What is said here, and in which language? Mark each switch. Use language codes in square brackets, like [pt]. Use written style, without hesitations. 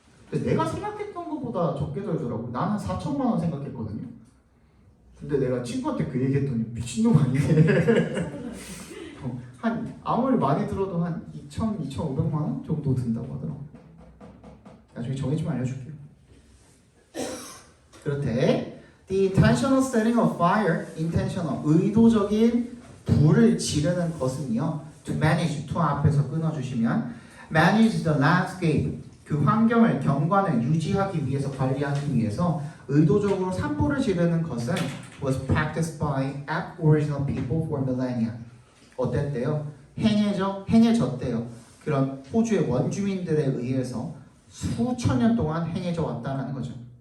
[ko] 근데 내가 생각했던 것보다 적게 들더라고. 나는 4천만 원 생각했거든요. 근데 내가 친구한테 그 얘기했더니 미친놈 아니네. 한 아무리 많이 들어도 한 2,500만 원 정도 든다고 하더라고. 나중에 정의 좀 알려줄게요. 그렇대. [en] The intentional setting of fire, intentional, 의도적인 불을 지르는 것은요. [ko] To manage, to 앞에서 끊어주시면 manage the landscape, 그 환경을, 경관을 유지하기 위해서, 관리하기 위해서 의도적으로 산불을 지르는 것은 was practiced by aboriginal people for millennia. 어땠대요? 행해졌대요. 그런 호주의 원주민들에 의해서 수천 년 동안 행해져 왔다는 거죠.